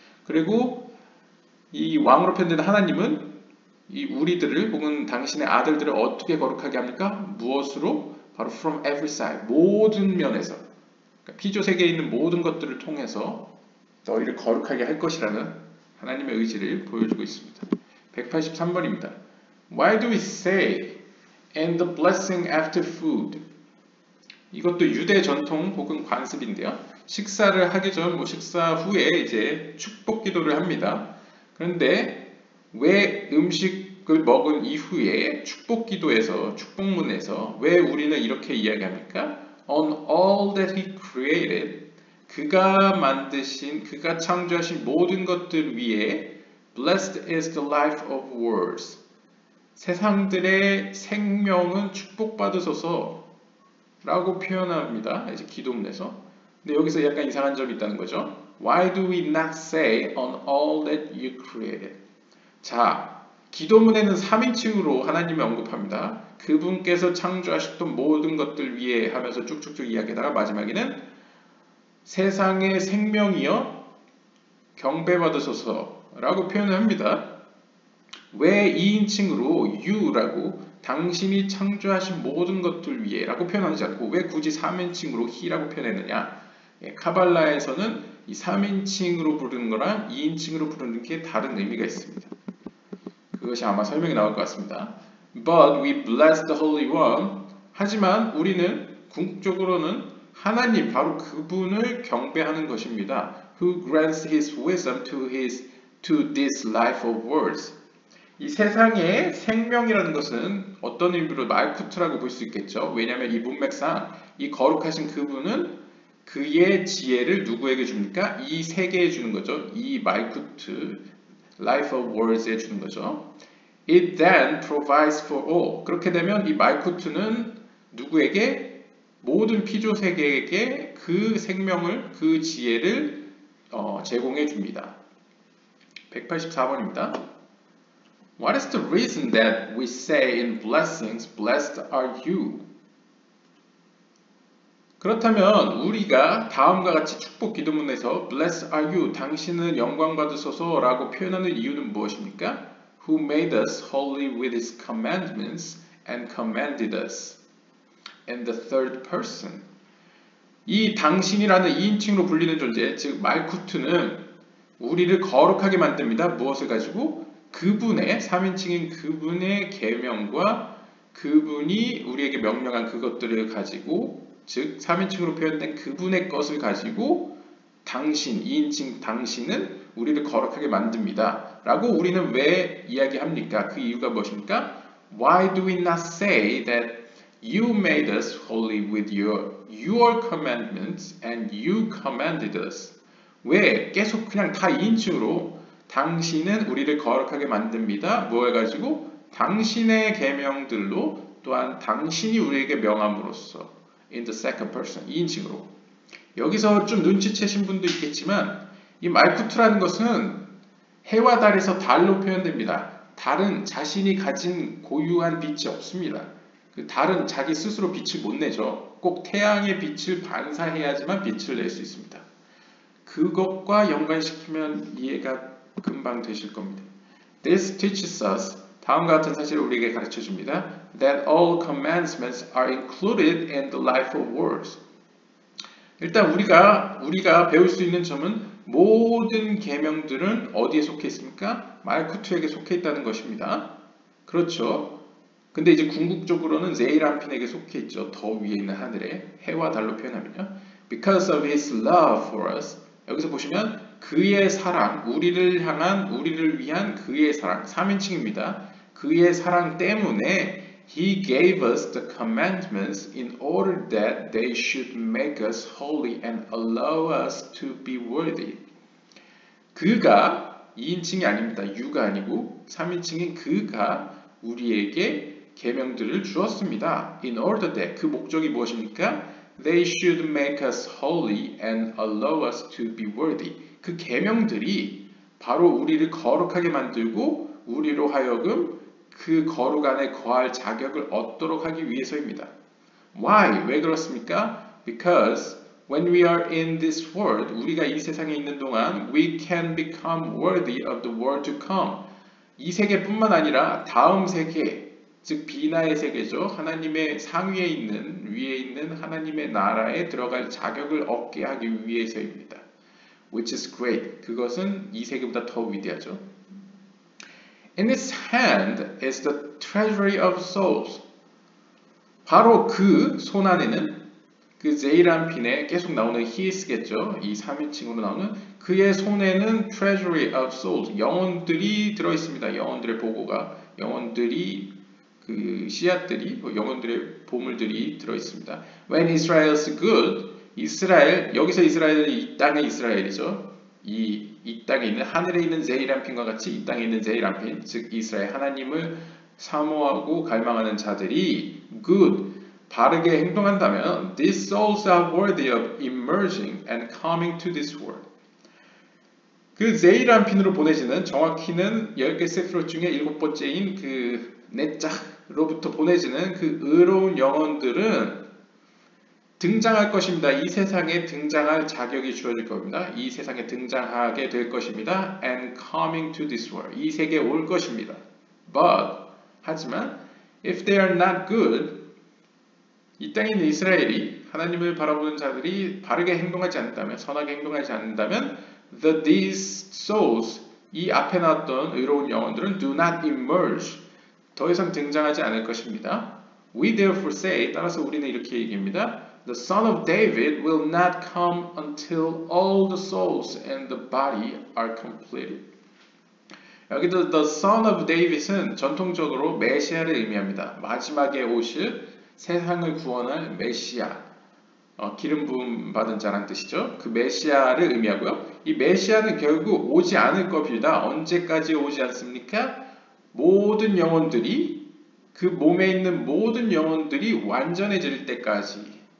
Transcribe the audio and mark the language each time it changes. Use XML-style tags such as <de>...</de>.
<ko>그리고 이 왕으로 표현되는 하나님은 이 우리들을 혹은 당신의 아들들을 어떻게 거룩하게 합니까? 무엇으로? 바로</ko> <en>from every side,</en> <ko>모든 면에서, 그러니까 피조 세계에 있는 모든 것들을 통해서 너희를 거룩하게 할 것이라는 하나님의 의지를 보여주고 있습니다. 183번입니다.</ko> <en>Why do we say and the blessing after food?</en> <ko>이것도 유대 전통 혹은 관습인데요. 식사를 하기 전, 식사 후에 이제 축복 기도를 합니다. 그런데 왜 음식을 먹은 이후에 축복 기도에서, 축복문에서 왜 우리는 이렇게 이야기합니까?</ko> <en>On all that he created,</en> <ko>그가 만드신, 그가 창조하신 모든 것들 위에</ko> <en>Blessed is the life of worlds.</en> <ko>세상들의 생명은 축복받으소서 라고 표현합니다. 이제 기도문에서. 근데 여기서 약간 이상한 점이 있다는 거죠.</ko> <en>Why do we not say on all that you created?</en> <ko>자, 기도문에는 3인칭으로 하나님을 언급합니다. 그분께서 창조하셨던 모든 것들 위에 하면서 쭉쭉쭉 이야기하다가 마지막에는 세상의 생명이여 경배받으소서 라고 표현을 합니다. 왜 2인칭으로 you라고 당신이 창조하신 모든 것들 위에 라고 표현하지 않고 왜 굳이 3인칭으로 he라고 표현했느냐? 카발라에서는 이 3인칭으로 부르는 거랑 2인칭으로 부르는 게 다른 의미가 있습니다. 그것이 아마 설명이 나올 것 같습니다.</ko> <en>But we bless the Holy One.</en> <ko>하지만 우리는 궁극적으로는 하나님, 바로 그분을 경배하는 것입니다.</ko> <en>Who grants his wisdom to this life of words.</en> <ko>이 세상의 생명이라는 것은 어떤 의미로 말쿠트라고 볼 수 있겠죠. 왜냐하면 이 문맥상 이 거룩하신 그분은 그의 지혜를 누구에게 줍니까? 이 세계에 주는 거죠. 이 말쿠트,</ko> <en>life of words</en> <ko>에 주는 거죠.</ko> <en>It then provides for all.</en> <ko>그렇게 되면 이 말쿠트는 누구에게? 모든 피조 세계에게 그 생명을, 그 지혜를 제공해 줍니다. 184번입니다.</ko> <en>What is the reason that we say in blessings, blessed are you?</en> <ko>그렇다면 우리가 다음과 같이 축복 기도문에서</ko> <en>blessed are you,</en> <ko>당신은 영광 받으소서 라고 표현하는 이유는 무엇입니까?</ko> <en>Who made us holy with his commandments and commanded us. And the third person.</en> <ko>이 당신이라는 2인칭으로 불리는 존재, 즉 말쿠트는 우리를 거룩하게 만듭니다. 무엇을 가지고? 그분의 3인칭인 그분의 계명과 그분이 우리에게 명령한 그것들을 가지고, 즉 3인칭으로 표현된 그분의 것을 가지고 당신, 2인칭 당신은 우리를 거룩하게 만듭니다. 라고 우리는 왜 이야기합니까? 그 이유가 무엇입니까?</ko> <en>Why do we not say that you made us holy with your commandments and you commanded us?</en> <ko>왜 계속 그냥 다 2인칭으로 당신은 우리를 거룩하게 만듭니다. 뭐 해가지고? 당신의 계명들로 또한 당신이 우리에게 명함으로써</ko> <en>in the second person,</en> <ko>2인칭으로. 여기서 좀 눈치채신 분도 있겠지만 이 말쿠트라는 것은 해와 달에서 달로 표현됩니다. 달은 자신이 가진 고유한 빛이 없습니다. 그 달은 자기 스스로 빛을 못 내죠. 꼭 태양의 빛을 반사해야지만 빛을 낼 수 있습니다. 그것과 연관시키면 이해가 금방 되실 겁니다.</ko> <en>This teaches us,</en> <ko>다음과 같은 사실을 우리에게 가르쳐 줍니다.</ko> <en>That all commandments are included in the life of words.</en> <ko>일단 우리가 배울 수 있는 점은 모든 계명들은 어디에 속해 있습니까? 말쿠트에게 속해 있다는 것입니다. 그렇죠. 근데 이제 궁극적으로는 제이람핀에게 속해 있죠. 더 위에 있는 하늘에 해와 달로 표현하면요.</ko> <en>Because of his love for us.</en> <ko>여기서 보시면 그의 사랑, 우리를 위한 그의 사랑, 3인칭입니다. 그의 사랑 때문에</ko> <en>He gave us the commandments in order that they should make us holy and allow us to be worthy.</en> <ko>그가 2인칭이 아닙니다. you가 아니고 3인칭인 그가 우리에게 계명들을 주었습니다.</ko> <en>In order that,</en> <ko>그 목적이 무엇입니까?</ko> <en>They should make us holy and allow us to be worthy.</en> <ko>그 계명들이 바로 우리를 거룩하게 만들고 우리로 하여금 그 거룩 안에 거할 자격을 얻도록 하기 위해서입니다.</ko> <en>Why?</en> <ko>왜 그렇습니까?</ko> <en>Because when we are in this world,</en> <ko>우리가 이 세상에 있는 동안</ko> <en>we can become worthy of the world to come.</en> <ko>이 세계뿐만 아니라 다음 세계, 즉 비나의 세계죠. 하나님의 상위에 있는, 위에 있는 하나님의 나라에 들어갈 자격을 얻게 하기 위해서입니다.</ko> <en>Which is great.</en> <ko>그것은 이 세계보다 더 위대하죠.</ko> <en>In his hand is the treasury of souls.</en> <ko>바로 그 손 안에는 그 제이람핀에 계속 나오는 his겠죠. 이 3인칭으로 나오는 그의 손에는</ko> <en>treasury of souls.</en> <ko>영혼들이 들어있습니다. 영혼들의 보고가, 영혼들이 그 씨앗들이, 영혼들의 보물들이 들어있습니다.</ko> <en>When Israel's good,</en> <ko>이스라엘, 여기서 이스라엘은 이 땅의 이스라엘이죠. 이 땅에 있는, 하늘에 있는 제이람핀과 같이 이 땅에 있는 제이람핀, 즉 이스라엘, 하나님을 사모하고 갈망하는 자들이 good, 바르게 행동한다면</ko> <en>these souls are worthy of emerging and coming to this world.</en> <ko>그 제이람핀으로 보내지는, 정확히는 10개 세피롯 중에 7번째인 그 넷자로부터 보내지는 그 의로운 영혼들은 등장할 것입니다. 이 세상에 등장할 자격이 주어질 겁니다. 이 세상에 등장하게 될 것입니다.</ko> <en>And coming to this world.</en> <ko>이 세계에 올 것입니다.</ko> <en>But,</en> <ko>하지만,</ko> <en>if they are not good,</en> <ko>이 땅에 있는 이스라엘이 하나님을 바라보는 자들이 바르게 행동하지 않는다면, 선하게 행동하지 않는다면,</ko> <en>these souls,</en> <ko>이 앞에 나왔던 의로운 영혼들은</ko> <en>do not emerge,</en> <ko>더 이상 등장하지 않을 것입니다.</ko> <en>We therefore say,</en> <ko>따라서 우리는 이렇게 얘기합니다.</ko> <en>The son of David will not come until all the souls and the body are completed.</en> <ko>여기도 the son of David은 전통적으로 메시아를 의미합니다. 마지막에 오실 세상을 구원할 메시아, 기름 부음 받은 자란 뜻이죠. 그 메시아를 의미하고요. 이 메시아는 결국 오지 않을 겁니다. 언제까지 오지 않습니까? 모든 영혼들이, 그 몸에 있는 모든 영혼들이 완전해질 때까지.</ko>